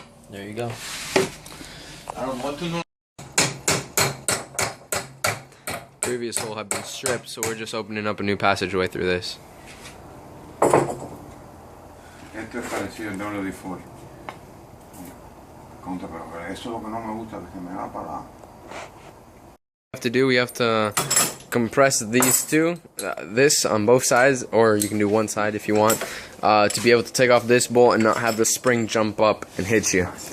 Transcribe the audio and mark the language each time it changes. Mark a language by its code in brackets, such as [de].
[en] There you go. I don't want to know. Previous hole had been stripped, so we're just opening up a new passageway through this. [es] Esto es parecido al doble default. Contra, pero eso es lo que no me gusta, que me va para. [en] We have to compress these 2, this on both sides, or you can do one side if you want, to be able to take off this bolt and not have the spring jump up and hit you.